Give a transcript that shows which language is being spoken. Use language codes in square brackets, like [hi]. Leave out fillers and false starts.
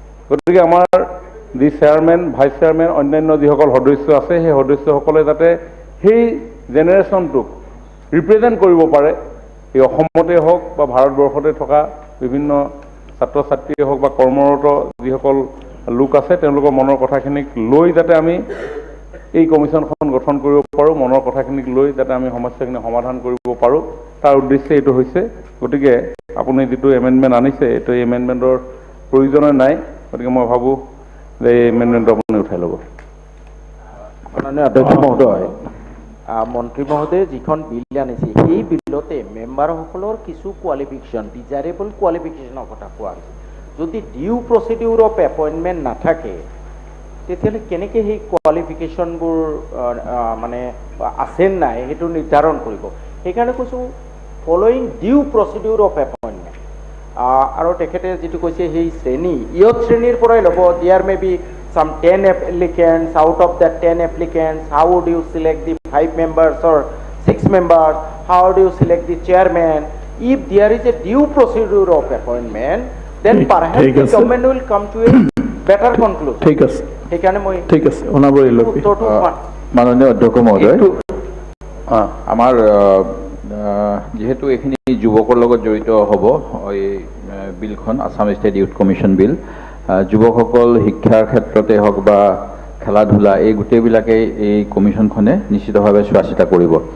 [as] গতিকে আমাৰ যি চেয়াৰমেন ভাইচ চেয়াৰমেন অন্যান্য যিসকল সদস্য আছে সেই সদস্যসকলে যাতে সেই জেনেৰেশ্যনটোক ৰিপ্ৰেজেণ্ট কৰিব পাৰে, এই অসমতে হওক বা ভাৰতবৰ্ষতে থকা বিভিন্ন ছাত্ৰ ছাত্ৰীয়ে হওক বা কৰ্মৰত যিসকল লোক আছে তেওঁলোকৰ মনৰ কথাখিনিক লৈ যাতে আমি এই কমিশ্যনখন গঠন কৰিব পাৰোঁ, মনৰ কথাখিনিক লৈ যাতে আমি সমস্যাখিনি সমাধান কৰিব পাৰোঁ, তাৰ উদ্দেশ্যে এইটো হৈছে। গতিকে আপুনি যিটো এমেণ্ডমেণ্ট আনিছে এইটো এই এমেণ্ডমেণ্টৰ প্ৰয়োজনে নাই। গতিকে মই ভাবোঁ যে এই এমেণ্ডমেণ্টটো আপুনি উঠাই ল'ব। মাননীয় অধ্যক্ষ মহোদয়, মন্ত্ৰী মহোদয়ে যিখন বিল আনিছে সেই বিলতে মেম্বাৰসকলৰ কিছু কোৱালিফিকেশ্যন ডিজাইৰেবল কোৱালিফিকেশ্যনৰ কথা কোৱা হৈছে। যদি [en] due প্ৰচিডিউৰ of appointment [as] নাথাকে তেতিয়াহ'লে কেনেকৈ সেই কোৱালিফিকেশ্যনবোৰ মানে আছে নাই সেইটো নিৰ্ধাৰণ কৰিব। সেইকাৰণে কৈছোঁ [en] Following due প্ৰচিডিউৰ of appointment. [as] আৰু তেখেতে যিটো কৈছে সেই শ্ৰেণী ইয়ত শ্ৰেণীৰ পৰাই ল'ব। [en] There may be some 10 applicants. Out of that 10 applicants, how would you select the 5 members or 6 members? How do you select the chairman? If there is a due procedure of appointment, then perhaps the government will come to a better conclusion. [as] ঠিক আছে, সেইকাৰণে মই ঠিক আছে অনাবৰি লবি। মাননীয় অধ্যক্ষ মহোদয়, আমাৰ যিহেতু এইখিনি যুৱকৰ লগত জড়িত হ'ব এই বিলখন আসাম ষ্টেট ইউথ কমিশ্যন বিল, যুৱকসকল শিক্ষাৰ ক্ষেত্ৰতে হওক বা খেলা ধূলা এই গোটেইবিলাকেই এই কমিশ্যনখনে নিশ্চিতভাৱে চোৱা চিতা কৰিব।